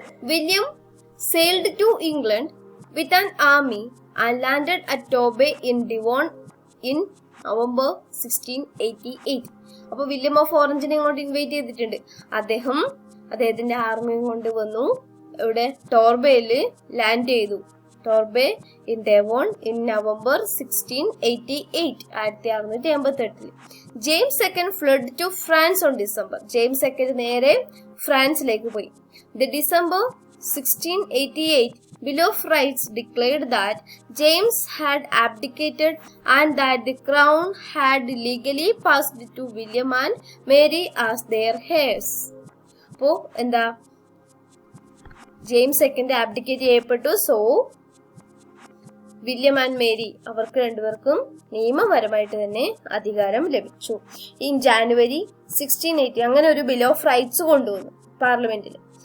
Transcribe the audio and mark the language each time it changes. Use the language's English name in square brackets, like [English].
[English] William sailed to England with an army and landed at Torbay in Devon in November 1688. [Malayalam] അപ്പോൾ William of ഓറഞ്ചിനെ ഇങ്ങോട്ട് invite ചെയ്തിട്ടുണ്ട്. അദ്ദേഹത്തിന്റെ ആർമിയും കൊണ്ടുവന്നു. ഇവിടെ ടോർബേയിൽ ലാൻഡ് ചെയ്തു. [English] Torbay in Devon in November 1688, 1688. James second fled to France on December. [Malayalam] James second നേരെ ഫ്രാൻസിലേക്ക് പോയി. [English] The December 1688 Bill of Rights declared that James had abdicated and that the crown had legally passed to William and Mary as their heirs. [Malayalam] അപ്പോ എന്താ, James second ആബ്ഡിക്കേറ്റ് ചെയ്യപ്പെട്ടു. So William and Mary അവർക്ക് രണ്ടുപേർക്കും നിയമപരമായിട്ട് തന്നെ അധികാരം ലഭിച്ചു. [English] in January 1680 [Malayalam] അങ്ങനെ ഒരു ബിൽ ഓഫ് റൈറ്റ്സ് കൊണ്ടുവന്നു പാർലമെന്റിൽ.